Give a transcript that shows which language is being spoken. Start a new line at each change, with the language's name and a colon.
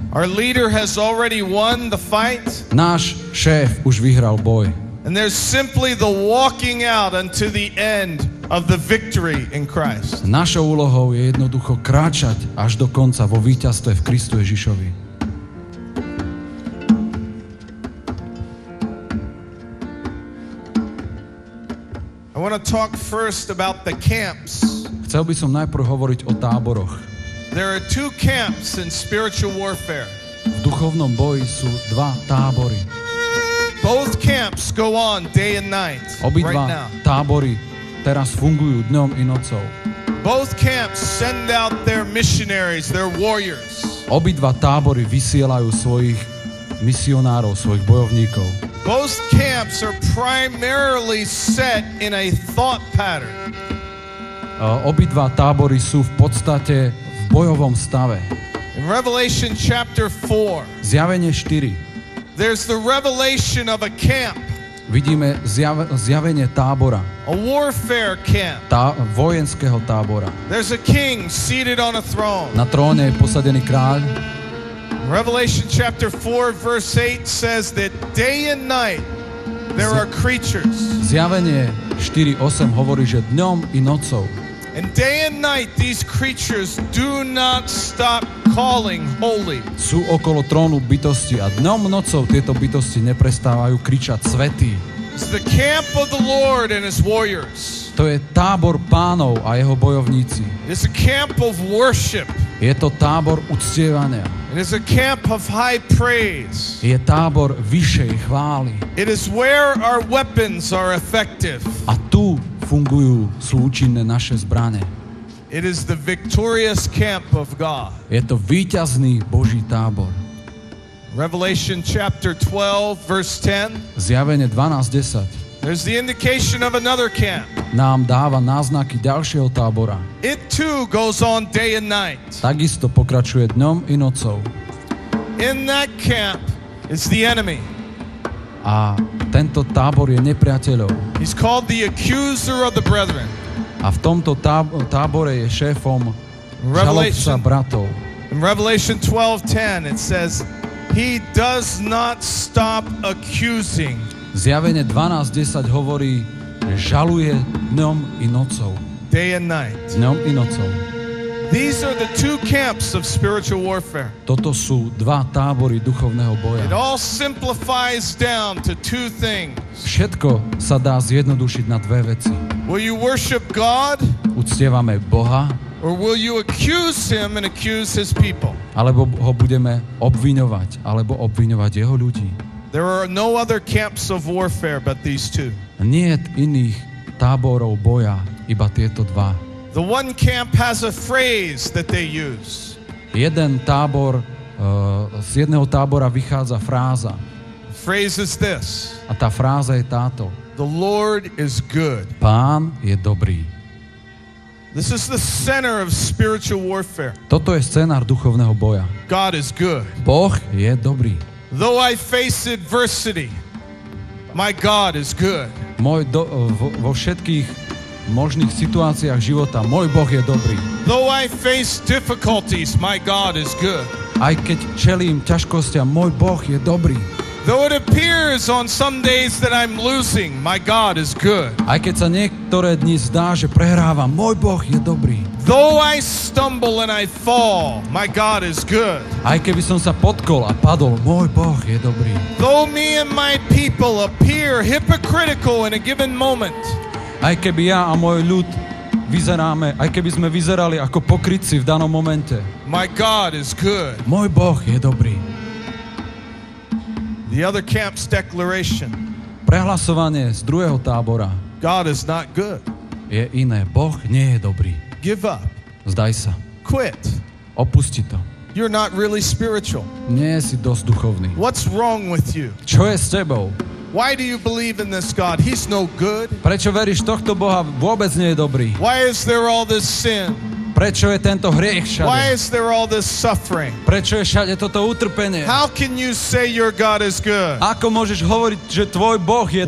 English: Our leader has already won the fight.
Slovak: Náš šéf už vyhral boj.
English: And there's simply the walking out unto the end of the victory in Christ.
Slovak: Našou úlohou je jednoducho kráčať až do konca vo víťazstve v Kristu Ježišovi.
English: I want to talk first about the camps.
Slovak: Chcel by som najprv hovoriť o táboroch.
English: There are two camps in spiritual warfare.
Slovak: V duchovnom boji sú dva tábory.
English: Both camps go on day and night right
Slovak: Obidva
English: now.
Slovak: tábory teraz fungujú dňom i nocou.
English: Both camps send out their missionaries, their warriors.
Slovak: Obidva tábory vysielajú svojich misionárov, svojich bojovníkov.
English: Both camps are primarily set in a thought pattern.
Slovak: Obidva tábory sú v podstate v bojovom stave.
English: In Revelation chapter 4,
Slovak: Zjavenie 4.
English: there's the revelation of a camp,
Slovak: Vidíme zjavenie tábora.
English: a warfare camp.
Slovak: Vojenského tábora.
English: There's a king seated on a throne.
Slovak: Na tróne je posadený kráľ.
English: Revelation chapter 4 verse 8 says that day and night there are creatures.
Slovak: Zjavenie 4.8 hovorí, že dňom i nocou.
English: And day and night these creatures do not stop calling holy.
Slovak: Sú okolo trónu bytosti a dňom nocou tieto bytosti neprestávajú kričať svätý.
English: It's the camp of the Lord and his warriors.
Slovak: To je tábor pánov a jeho bojovníci.
English: It's a camp of worship.
Slovak: Je to tábor uctievania.
English: It is a camp of high praise.
Slovak: Je tábor vyššej chvály.
English: It is where our weapons are effective.
Slovak: A tu fungujú, sú účinné naše zbrane.
English: It is the victorious camp of God.
Slovak: Je to víťazný Boží tábor.
English: Revelation chapter 12 verse 10.
Slovak: Zjavenie 12.10
English: There's the indication of another camp.
Slovak: nám dáva náznaky ďalšieho tábora.
English: It too goes on day and night.
Slovak: Takisto pokračuje dňom i nocou.
English: In that camp is the enemy.
Slovak: A tento tábor je nepriateľov.
English: He's called the accuser of the brethren.
Slovak: A v tomto tábore je šéfom žalobca
English: Revelation,
Slovak: bratov.
English: in Revelation 12:10 it says, he does not stop accusing.
Slovak: Zjavenie 12.10 hovorí, že žaluje dňom i nocou.
English: Day and night.
Slovak: Dňom i nocou.
English: These are the two camps of spiritual warfare.
Slovak: Toto sú dva tábory duchovného
English: It
Slovak: boja.
English: all simplifies down to two things.
Slovak: Všetko sa dá zjednodušiť na dve veci.
English: Will you worship God,
Slovak: Uctievame Boha,
English: or will you accuse him and accuse his people?
Slovak: alebo ho budeme obviňovať, alebo obviňovať jeho ľudí.
English: There are no other camps of warfare but these two.
Slovak: Nie je iných táborov boja, iba tieto dva.
English: The one camp has a phrase that they use.
Slovak: Jeden tábor, z jedného tábora vychádza fráza.
English: The phrase is this:
Slovak: A tá fráza je táto.
English: the Lord is good.
Slovak: Pán je dobrý.
English: This is the center of spiritual warfare.
Slovak: Toto je scenár duchovného boja.
English: God is good.
Slovak: Boh je dobrý.
English: Though I face adversity, my God is good.
Slovak: Vo všetkých možných situáciách života môj Boh je dobrý.
English: Though I face difficulties, my God is good.
Slovak: Aj keď čelím ťažkostiam, môj Boh je dobrý.
English: Though it appears on some days that I'm losing, my God is good.
Slovak: Aj keď sa niektoré dni zdá, že prehrávam, môj Boh je dobrý.
English: Though I stumble and I fall, my God is good.
Slovak: Aj keby som sa potkol a padol, môj Boh je dobrý.
English: Though me and my people appear hypocritical in a given moment,
Slovak: Aj keby ja a môj ľud vyzeráme, aj keby sme vyzerali ako pokrytci v danom momente,
English: my God is good.
Slovak: môj Boh je dobrý.
English: The other camp's declaration:
Slovak: Prehlasovanie z druhého tábora
English: God is not good.
Slovak: je iné. Boh nie je dobrý.
English: Give up.
Slovak: Zdaj sa.
English: Quit.
Slovak: Opusti to.
English: You're not really spiritual.
Slovak: Nie si dosť duchovný.
English: What's wrong with you?
Slovak: Čo je s tebou?
English: Why do you believe in this God? He's no good.
Slovak: Prečo veríš tohto Boha? Vôbec nie je dobrý.
English: Why is there all this sin?
Slovak: Prečo je tento hriech
English: Why is there all this suffering?
Slovak: Prečo je všade toto utrpenie?
English: How can you say your God is good?
Slovak: Ako môžeš hovoriť, že tvoj Boh je